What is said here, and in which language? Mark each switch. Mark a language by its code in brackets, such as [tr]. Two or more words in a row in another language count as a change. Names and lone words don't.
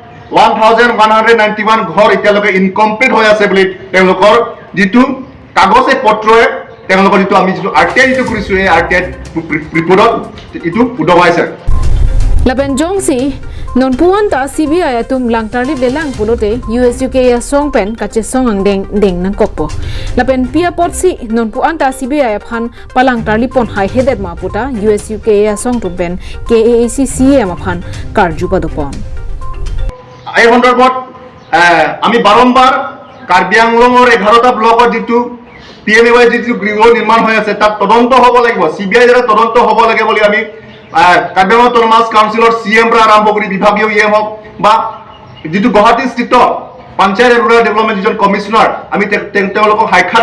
[as] 1191 ঘৰ এতিয়ালৈকে ইনকমপ্লিট হৈ আছে বুলি তেওঁলোকৰ যেটো কাগজে পত্ৰয়ে তেওঁলোকৰ যেটো আমি যেটো RTI যেটো কৰিছো এই RTI ৰিপৰ্টত এটো উদৱাইছে [mjw] lapen jongsi non puan ta CBI atum lang tarlip le lang pulote USUKA song pen kache song ang deng nang kokpo lapen pia potsi non puan ta CBI phan palang tarlip pon hai hedet ma puta USUKA song tumpen KAACCM phan karju padopon [as] এই সন্দৰ্ভত আমি বাৰম্বাৰ কাৰ্বি আংলঙৰ 11টা ব্লকৰ যেটো PMAY যেটো গৃহ নিৰ্মাণ হৈ আছে তাত তদন্ত হ'ব লাগিব CBI দ্বাৰা তদন্ত হ'ব লাগে বুলি আমি কাৰ্বি আংলং [en] autonomous council [as] CM পৰা আৰম্ভ কৰি বিভাগীয় EM হওক বা যেটো গুৱাহাটী স্থিত পঞ্চায়ত [en] rural development [as] যিজন কমিশনাৰ আমি তেওঁলোকক সাক্ষাৎ